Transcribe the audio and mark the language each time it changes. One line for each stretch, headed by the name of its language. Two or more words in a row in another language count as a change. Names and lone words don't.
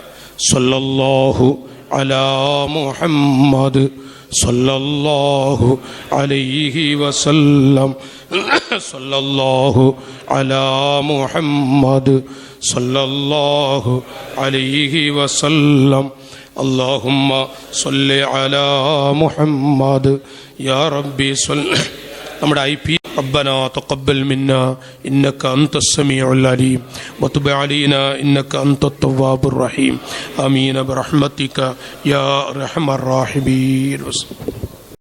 Arabic: صلى الله على محمد صلى الله عليه وسلم، صلى الله على محمد صلى الله عليه وسلم, اللهم صل على محمد يا ربي صل. നമ്മുടെ IP ربنا تقبل منا إنك أنت السميع العليم وتب علينا إنك أنت التواب الرحيم آمين برحمتك يا أرحم الراحمين.